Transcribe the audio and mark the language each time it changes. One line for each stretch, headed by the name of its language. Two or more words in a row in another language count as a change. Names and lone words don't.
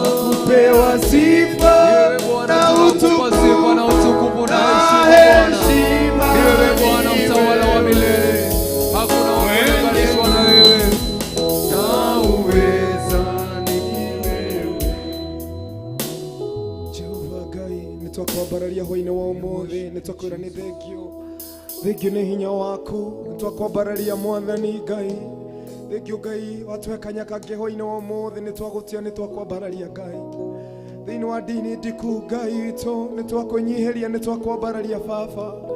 Swahili: Kupewa sifa na utukufu na heshima. Ni wewe Bwana mtawala wa milele. Hakuna wa kulinganishwa na wewe. Na uweza ni wewe.
Kikuyu: Jehova Ngai, nĩtwakwambararia hwaĩ-inĩ wa ũmũthĩ, nĩtwakwĩra nĩ thengiũ. Thengiũ nĩ hinya waku, nĩ twakwambararia Mwathani Ngai. Thengiũ Ngai, watũhe kanya kangĩ hwaĩ-inĩ wa ũmũthĩ, nĩ twagũtia, nĩ twakwambararia Ngai. Thĩinĩ wa ndini ndiku Ngai witũ, nĩ twakwĩnyihĩria, nĩ twakwambararia Baba.